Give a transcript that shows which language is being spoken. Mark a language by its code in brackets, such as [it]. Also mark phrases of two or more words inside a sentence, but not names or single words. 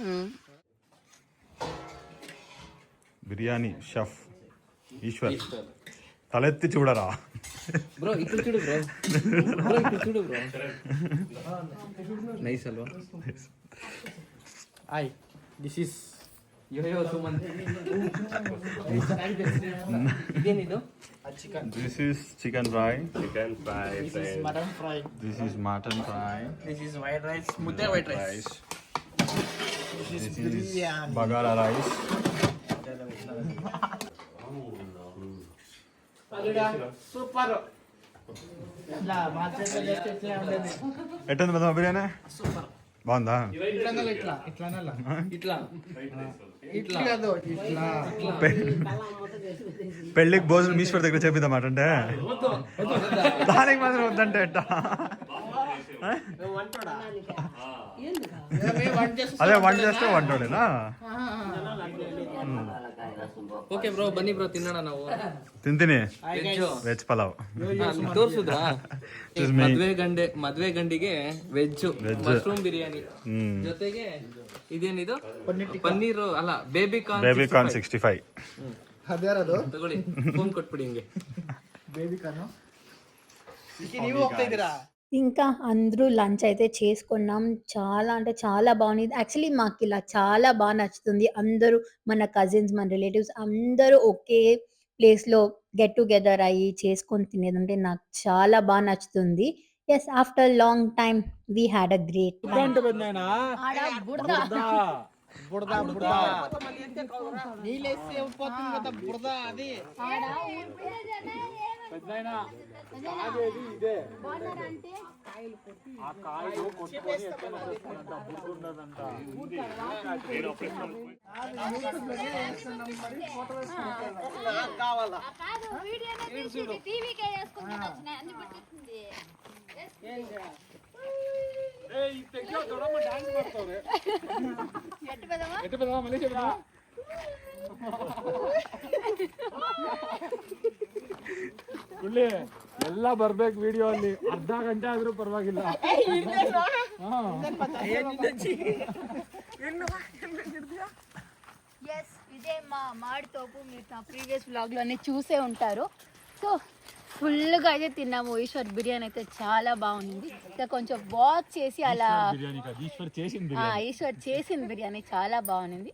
[te] బిర్యానీ షెఫ్ ఈశ్వర్ తలెత్తి చూడరా బ్రో. ఇక్కడ చూడు బ్రో. ఇక్కడ చూడు బ్రో. నైస్ అల్వా. హాయ్, [en] this is [kn] ಯೋಯೋ ಸುಮಂತ್. ಇದೇನಿದು? [en] This is chicken fry. chicken fry mutton fry. This is mutton fry. this is white rice, ಮುದ್ದೆ white rice. This is bagara rice. [te] సూపర్. ఇలా మార్కెట్లో చేస్తే ఇట్లా ఉండేది. ఎట్టుంది పెద్దమ్మ బిర్యానీ? సూపర్. బాగుందా? ఇట్లా ఇట్లా ఇట్లా కాదు, ఇట్లా పెళ్ళికి భోజనం ఈశ్వర్ దగ్గర చేపిద్దామాట అంటే దానికి మాత్రం వద్దంటే ఎట్టా? అదే వంట చేస్తే వంటోడేనా? [en] okay bro, [kn] ಬನ್ನಿ ಬ್ರೋ, ತಿನ್ನೋಣ ನಾವು. ತಿಂತೀನಿ ವೆಜ್ ವೆಜ್ ಪಲಾವ್. ತೋರ್ಸುದ್ರಾ? ಮದ್ವೆ ಗಂಡಿಗೆ ವೆಜ್ ಮಶ್ರೂಮ್ ಬಿರಿಯಾನಿ ಜೊತೆಗೆ ಇದೇನಿದು ಪನ್ನೀರ್ ಅಲ್ಲ ಬೇಬಿ ಕಾರ್ನ್ 65. ಅದ್ಯಾರದು? ತಗೊಳ್ಳಿ, ಫೋನ್ ಕೊಟ್ಬಿಡಿ ಹಿಂಗೆ. ಬೇಬಿ ಕಾರ್ನು. ನೀವು ಹೋಗ್ತಾ ಇದ್ದೀರಾ? [te] ఇంకా అందరూ లంచ్ అయితే చేసుకున్నాం. చాలా అంటే చాలా బాగుంది. యాక్చువల్లీ మాకు ఇలా చాలా బాగా నచ్చుతుంది. అందరూ మన కజిన్స్, మన రిలేటివ్స్ అందరూ ఒకే ప్లేస్‌లో [en] get together [te] అయ్యి చేసుకొని తినేదంటే నాకు చాలా బాగా నచ్చుతుంది. [en] yes, after long time we had a great time. [te] ఆడ బుడద. బుడద నీళ్ళేసి పోతుంది కదా బుడద అది. ఆడ ఊరిపోయేదేనా పెద్దయినా కాదేది ఇదే. ఆ కాయలు కొట్టుకొని ఎక్కడ వస్తుందంట, బుర్గుండదంట. కావాలా మళ్ళీ చెప్తా. [kn] ಗುಳ್ಳಿ ಎಲ್ಲ ಬರ್ಬೇಕು ವಿಡಿಯೋ ಅಲ್ಲಿ, ಅರ್ಧ ಗಂಟೆ ಆದ್ರೂ ಪರವಾಗಿಲ್ಲ. [te] ఎస్, ఇదే మా మామిడి తోపు. మీరు నా [en] previous vlog [te] చూసే ఉంటారు. సో ఫుల్గా అయితే తిన్నాము. ఈశ్వర్ బిర్యానీ అయితే చాలా బాగుంది. ఇంకా కొంచెం వాక్ చేసి అలా ఈశ్వర్ చేసిన బిర్యానీ చాలా బాగుంది.